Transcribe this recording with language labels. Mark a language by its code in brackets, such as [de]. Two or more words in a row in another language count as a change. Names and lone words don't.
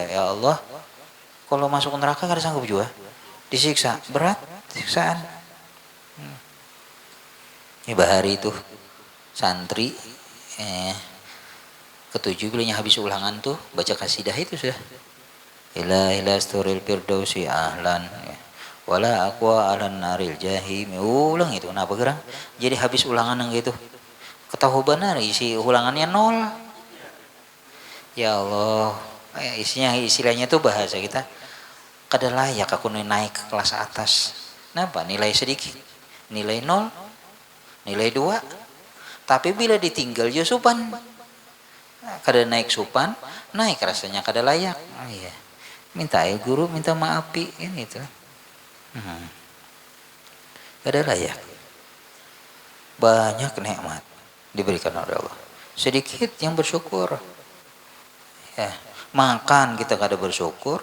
[bjn] Ya Allah, kalau masuk neraka kada sanggup juga. Disiksa, berat siksaan. Ini bahari itu santri ketujuh bilanya habis ulangan tuh baca kasidah itu sudah. [ar] إلهي لست للفردوس أهلا ولا أقوى على النار الجحيم. [bjn] Ulang itu kenapa gerang? Jadi habis ulangan yang gitu. Ketahu benar isi ulangannya 0. Ya Allah, isinya istilahnya tuh bahasa kita kada layak aku naik ke kelas atas. Kenapa? Nilai sedikit, nilai 0, nilai 2. Tapi bila ditinggal ya supan, kada naik supan, naik rasanya kada layak. Iya. Minta guru, minta maafi, ini tuh. Kada layak. Banyak nikmat diberikan oleh Allah. Sedikit yang bersyukur. Ya, makan kita kada bersyukur.